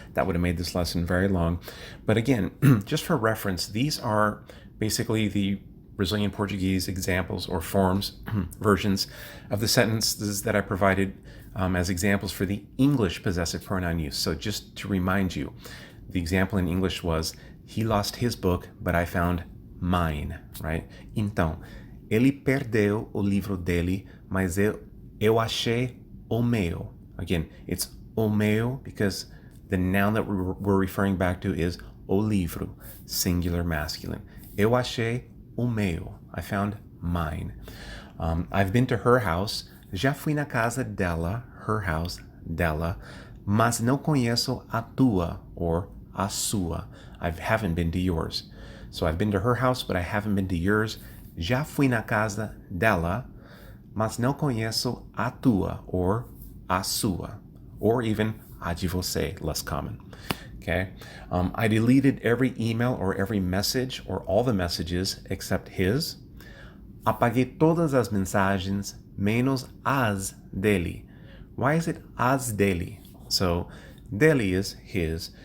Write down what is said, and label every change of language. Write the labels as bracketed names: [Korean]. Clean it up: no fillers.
[English] That would have made this lesson very long. But again, just for reference, these are basically the Brazilian Portuguese examples or forms, versions of the sentences that I provided as examples for the English possessive pronoun use. So just to remind you, the example in English was, he lost his book, but I found mine, right? [Portuguese] Então, ele perdeu o livro dele, mas eu achei o meu. [English] Again, it's o meu because the noun that we're referring back to is o livro, singular masculine. [Portuguese] Eu achei o meu. [English] I found mine. I've been to her house. [Portuguese] Já fui na casa dela, [English] her house, [Portuguese] dela, mas não conheço a tua, or a sua. [English] I haven't been to yours. So I've been to her house, but I haven't been to yours. [Portuguese] Já fui na casa dela, mas não conheço a tua, or a sua, or even a de você, [English] less common. Okay, I deleted every email or every message or all the messages except his. [Portuguese] Apaguei todas as mensagens menos as dele. [English] Why is it as dele? So dele is his.